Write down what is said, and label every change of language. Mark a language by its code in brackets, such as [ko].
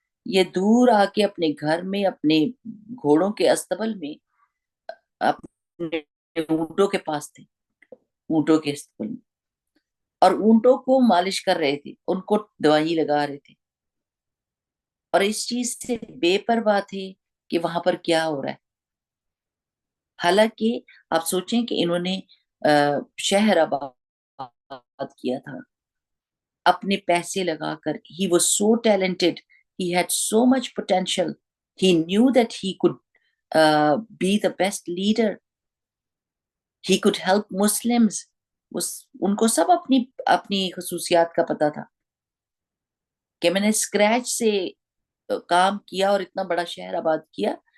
[ur] یہ دور آ کے اپنے گھر میں اپنے گھوڑوں کے استبل میں اپنے اونٹوں کے پاس تھے, اونٹوں کے استبل میں, اور اونٹوں کو مالش کر رہے تھے, ان کو دوائی لگا رہے تھے, اور اس چیز سے بے پرواہ تھے کہ وہاں پر کیا ہو رہا ہے. حالانکہ آپ سوچیں کہ انہوں نے شہر آباد کیا تھا اپنے پیسے لگا کر. [en] he was so talented, he had so much potential, he knew that he could be the best leader, he could help Muslims. [ur] ان کو سب اپنی خصوصیات کا پتا تھا کہ میں نے اسکریچ سے کام کیا اور اتنا بڑا شہر آباد کیا.